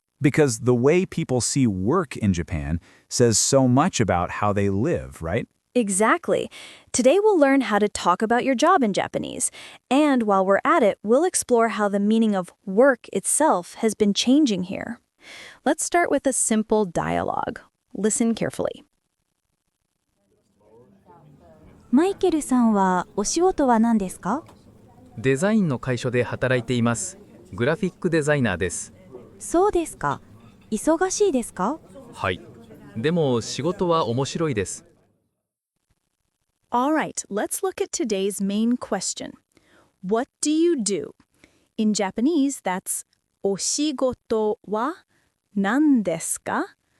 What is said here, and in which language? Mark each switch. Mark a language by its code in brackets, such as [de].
[en] Because the way people see work in Japan says so much about how they live, right? Exactly. Today we'll learn how to talk about your job in Japanese. And while we're at it, we'll explore how the meaning of work itself has been changing here. Let's start with a simple dialogue. Listen carefully. [ja] マイケルさんはお仕事は何ですか？デザインの会社で働いています。グラフィックデザイナーです。そうですか。忙しいですか？はい。でも仕事は面白いです。 [en] All right, let's look at today's main question. What do you do? In Japanese, that's [ja] お仕事は何ですか?